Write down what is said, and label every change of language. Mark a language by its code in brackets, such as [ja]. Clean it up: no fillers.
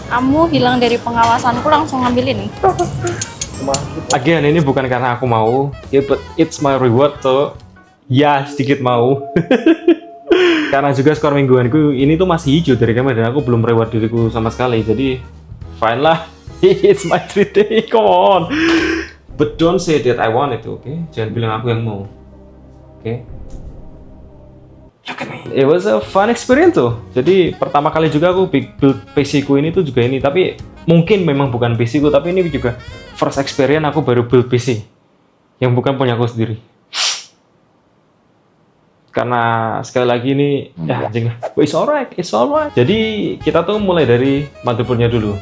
[id] Kamu hilang dari pengawasanku, langsung ngambilin nih. Again, ini bukan karena aku mau, [en] but it's my reward, [id] so ya sedikit mau. Karena juga skor mingguanku ini tuh masih hijau dari kemarin, dan aku belum reward diriku sama sekali, jadi fine lah. [en] It's my treat day, come on. But don't say that I want it, okay? [id] Jangan bilang aku yang mau, [en] okay? Look at me. It was a fun experience tuh. [id] Jadi pertama kali juga aku build PC ku ini tuh juga ini, tapi mungkin memang bukan PC ku, tapi ini juga [en] first experience [id] aku baru build PC yang bukan punya aku sendiri. Karena sekali lagi ini ya anjing, [en] it's alright. [id] Jadi kita tuh mulai dari motherboardnya dulu.